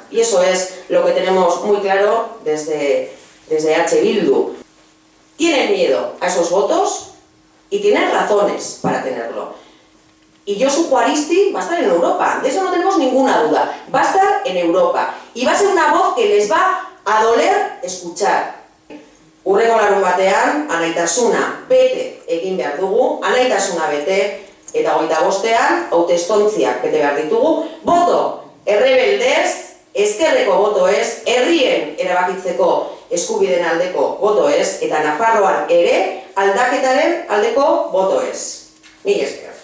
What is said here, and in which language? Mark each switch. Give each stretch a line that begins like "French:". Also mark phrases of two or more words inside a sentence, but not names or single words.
Spanish: Y eso es lo que tenemos muy claro desde H. Bildu. Tienen miedo a esos votos y tienen razones para tenerlo. Y Josu Juaristi va a estar en Europa, de eso no tenemos ninguna duda. Va a estar en Europa y va a ser una voz que les va a doler escuchar.
Basque: Hurrengo larunbatean, anaitasuna bete egin behar dugu, anaitasuna bete, eta 25ean, hautestontziak bete behar ditugu. Voto errebeldez, ezkerreko boto ez, herrien erabakitzeko eskubideen aldeko boto ez, eta Nafarroan ere aldaketaren aldeko boto ez.